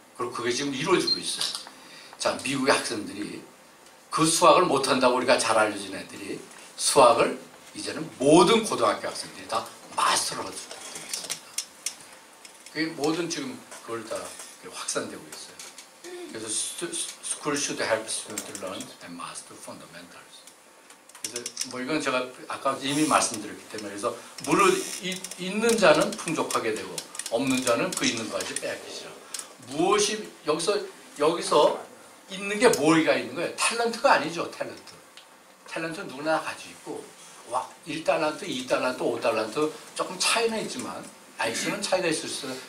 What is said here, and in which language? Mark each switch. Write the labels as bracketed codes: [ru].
[ko] 그리고 그게 지금 이루어지고 있어요. 자, 미국의 학생들이 그 수학을 못한다고 우리가 잘 알려진 애들이 수학을 이제는 모든 고등학교 학생들이 다 마스터를 할 수 있습니다. 그게 모든 지금 그걸 다 확산되고 있어요. 그래서 [en] school should help students to learn and master fundamentals. [ko] 그래서 뭐 이건 제가 아까 이미 말씀드렸기 때문에 그래서 물을 있는 자는 풍족하게 되고 없는 자는 그 있는 것까지 빼앗기시라. 무엇이 여기서 있는 게 뭐가 있는 거예요? 탤런트가 아니죠. 탤런트 누구나 가지고 있고 1달란트, 2달란트, 5달란트 조금 차이는 있지만 아이스는 차이가 있을 수 있어요.